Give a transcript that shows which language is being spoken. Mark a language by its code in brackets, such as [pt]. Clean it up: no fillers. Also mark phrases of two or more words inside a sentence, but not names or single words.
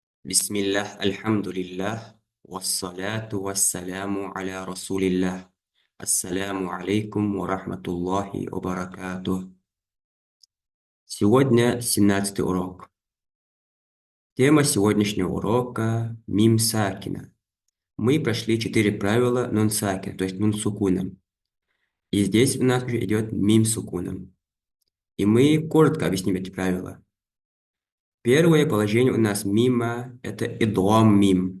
[ar] بسم الله، الحمد لله، والصلاة والسلام على رسول الله. السلام عليكم ورحمة الله وبركاته. [ru] Сегодня 17-й урок. Тема сегодняшнего урока — [ar] ميم ساكنة. [ru] Мы прошли 4 правила [ar] نون ساكنة, [ru] то есть нун сукуном. И здесь у нас уже идет мим сукуном. И мы коротко объясним эти правила. Первое положение у нас мима — это [ar] إدغام ميم.